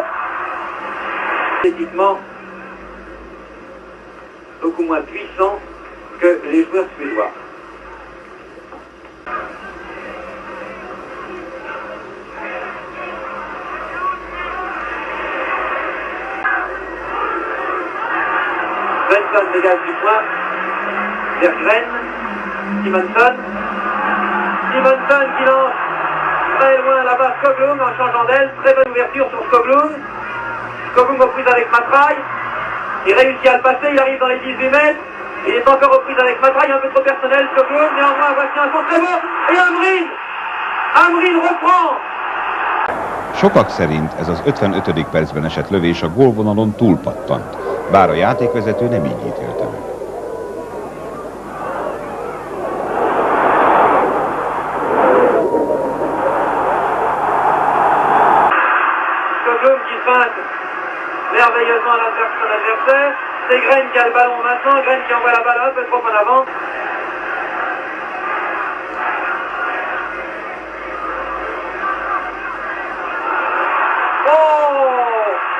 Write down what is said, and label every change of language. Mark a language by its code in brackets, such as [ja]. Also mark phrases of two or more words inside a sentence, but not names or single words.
[fr] Esthétiquement beaucoup moins puissant que les joueurs suédois. Svensson dégage du point vers Gren. Simonson. Simonson qui lance très loin là-bas Skoglund en changeant d'aile. Très bonne ouverture sur Skoglund. Skoglund reprise avec Matraille. Il réussit à le passer, il arrive dans les 18 mètres. Il est encore reprise avec Matraille, un peu trop personnel, Skoglund. Néanmoins, voici un contre très bon. Et Amrine reprend. [hu] Sokak szerint ez az 55. percben esett lövés a gólvonalon túlpattant, bár a játékvezető nem így ítélte meg. [fr] Skoglund qui feinte merveilleusement son adversaire. C'est Gren qui a le ballon maintenant, Gren qui envoie la balle un peu trop en avant. Oh!